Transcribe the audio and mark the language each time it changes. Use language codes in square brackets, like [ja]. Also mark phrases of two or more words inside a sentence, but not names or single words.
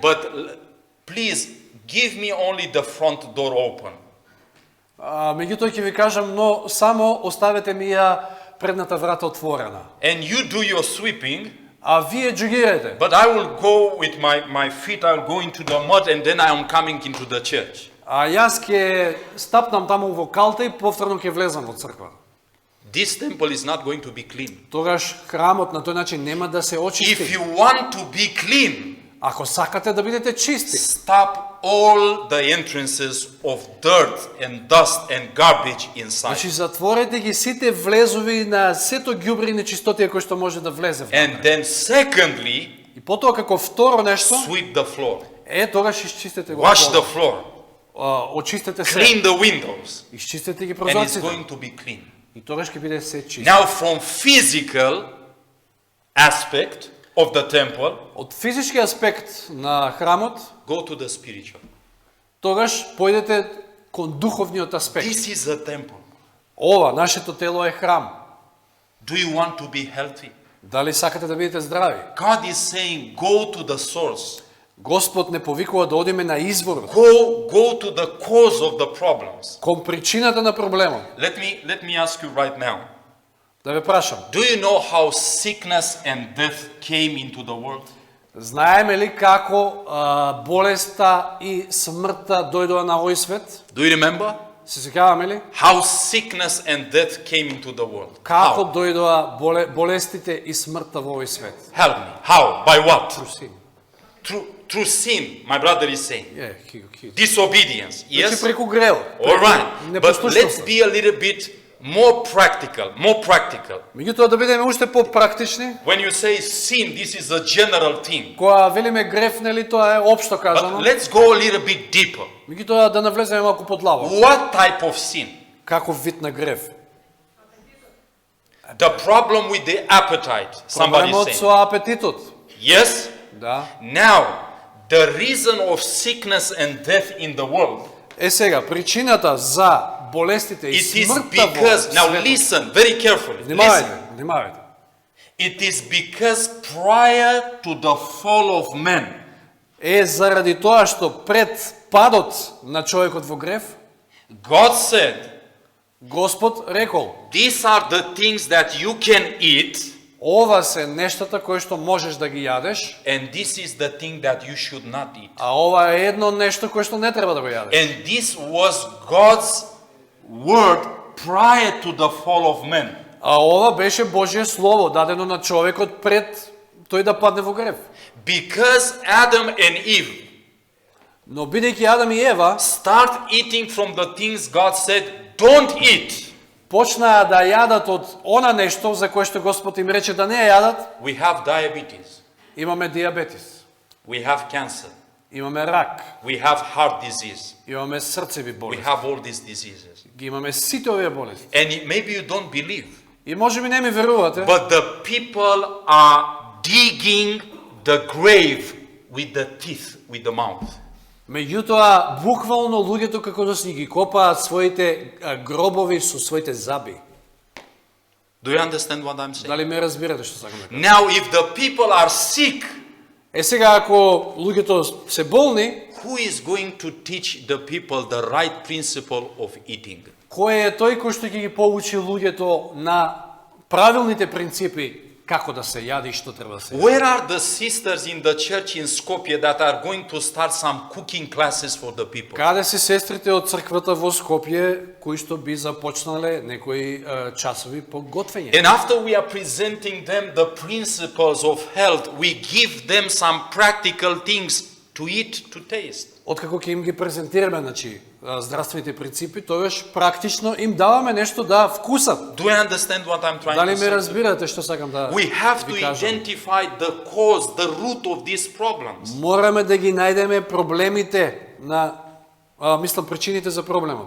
[en] but please give me only the front door open. [mk] Меѓутоа ќе ви кажам, но само оставете ми ја предната врата отворена. [en] And you do your sweeping, [mk] А вие джогирате. [en] but I will go with my feet, I will go into the mud and then I am coming into the church. [mk] А јас ќе стапнам таму во калта и повторно ќе влезам во црква. [en] This temple is not going to be clean. [mk] Тогаш храмот на тој начин нема да се [en] If [mk] очисти. [en] you want to be clean, [mk] Ако сакате да бидете чисти, [en] stop all the entrances of dirt and dust and garbage inside. [mk] значи затворете ги сите влезови на сето ѓубри и нечистотија кои што може да влезе внатре. [en] And then secondly, [mk] И потоа како второ нешто, [en] sweep the floor. [mk] тогаш изчистете го. [en] Wash the [mk] полот. [en] floor. [mk] Очистете се. [en] Clean the windows. [mk] Изчистете ги [en] And it's [mk] прозорците. [en] going to be clean. [mk] И тогаш ќе биде се чисто. [en] Now from physical aspect of the temple, [mk] Од физички аспект на храмот, [en] go to the spiritual. [mk] тогаш појдете кон духовниот аспект. [en] This is the temple. [mk] Ова, нашето тело е храм. [en] Do you want to be healthy? [mk] Дали сакате да бидете здрави? [en] God is saying, go to the source. [mk] Господ не повикува да одиме на изворот, [en] Go to the cause of the problems. [mk] кон причината на проблемот. [en] Let me ask you right now. [mk] Да ве прашам, [en] Do you know how sickness and death came into the world? [mk] знаеме ли како болеста и смртта дојдоа на овој свет? [en] Do you remember? [mk] Се сеќаваме ли? [en] How sickness and death came into the world? [mk] Како [en] How? [mk] дојдоа болестите и смртта во овој свет? [en] Help me. How? By what? Трусин. Through sin, my brother is saying. Disobedience. [mk] Значи [en] Yes? [mk] преку грел. [en] All right. But let's [mk] Непослушноста. [en] be a little bit more practical. More practical. [mk] Меѓутоа да бидеме уште попрактични, [en] When you say sin, this is a general thing. [mk] кога велиме грев, нели тоа е општо [en] But [mk] кажано. [en] let's go a little bit deeper. [mk] Меѓутоа да навлеземе малку подлабоко. [en] What type of sin? [mk] Каков вид на грев? [en] The problem with the appetite. Somebody [mk] Проблемот [en] saying. [mk] со апетитот. [en] Yes? [mk] Да. [en] Now, the reason of sickness and death in the world, [mk] Е сега, причината за болестите и [en] it is [mk] смртта во [en] because, now [mk] светот. [en] listen very carefully. [mk] Внимавајте, [en] Listen. [mk] внимавајте. [en] It is because prior to the fall of man, [mk] Е заради тоа што пред падот на човекот во грев, [en] God said, [mk] Господ рекол: [en] these are the things that you can eat, [mk] ова се нештата кои што можеш да ги јадеш, [en] and this is the thing that you should not eat. [mk] а ова е едно нешто кое што не треба да го јадеш. [en] And this was God's word prior to the fall of man. [mk] А ова беше Божје слово дадено на човекот пред тој да падне во грев. [en] Because Adam and Eve [mk] Но бидејќи Адам и Ева [en] start eating from the things God said, don't eat, [mk] почнаа да јадат од она нешто за кое што Господ им рече да не ја јадат, [en] we have diabetes, [mk] имаме диабетис, [en] we have cancer, [mk] имаме рак, [en] we have heart disease, [mk] имаме срцеви [en] we [mk] болести, [en] have all these diseases. [mk] ги имаме сите овие болести. [en] Maybe you don't believe, [mk] И можеби не ми верувате, [en] but the people are digging the grave with the teeth, with the mouth. [mk] меѓутоа буквално луѓето како да си ги копаат своите гробови со своите заби. [en] Do you understand what I'm saying? [mk] Дали ме разбирате што сакам да кажам? [en] Now, if the people are sick, [mk] Е сега ако луѓето се болни, [en] who is going to teach the people the right principle of eating? [mk] кој е тој кој што ќе ги поучи луѓето на правилните принципи како да се јади и што треба да се јади? [en] Where are the sisters in the church in Skopje that are going to start some cooking classes for the people? [mk] Каде се сестрите од црквата во Скопје кои што би започнале некои часови по готвење? [en] And after we are presenting them the principles of health, we give them some practical things to eat, to taste. [mk] Откако ќе им ги презентираме, значи, здравствените принципи, тогаш практично им даваме нешто да вкусат. [en] Do you understand what I'm trying [mk] Дали [en] to [mk] ме [en] say? [mk] разбирате што сакам да [en] We have to [mk] ви кажам? [en] identify the cause, the root of these problems. [mk] Мораме да ги најдеме проблемите на мислам причините за проблемот.